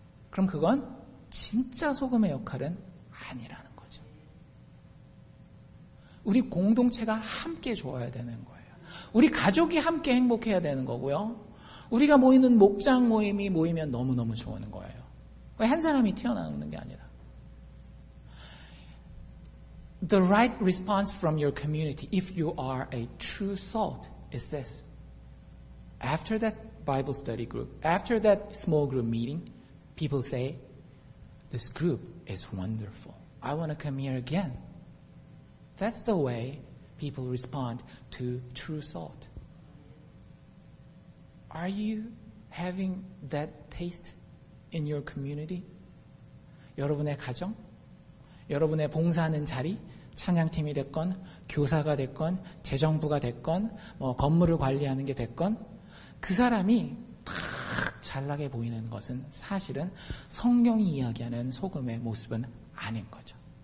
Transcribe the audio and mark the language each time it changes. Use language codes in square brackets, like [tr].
[ko] 그럼 그건 진짜 소금의 역할은 아니라는 거죠. 우리 공동체가 함께 좋아야 되는 거예요. 우리 가족이 함께 행복해야 되는 거고요. 우리가 모이는 목장 모임이 모이면 너무너무 좋은 거예요. 한 사람이 튀어나오는 게 아니라. [en] The right response from your community, if you are a true salt, is this. After that Bible study group, after that small group meeting, people say, this group is wonderful. I want to come here again. That's the way people respond to true salt. Are you having that taste in your community? [ko] 여러분의 가정, 여러분의 봉사하는 자리, 찬양팀이 됐건, 교사가 됐건, 재정부가 됐건, 뭐 건물을 관리하는 게 됐건, 그 사람이 탁 잘나게 보이는 것은 사실은 성경이 이야기하는 소금의 모습은 아닌 거죠.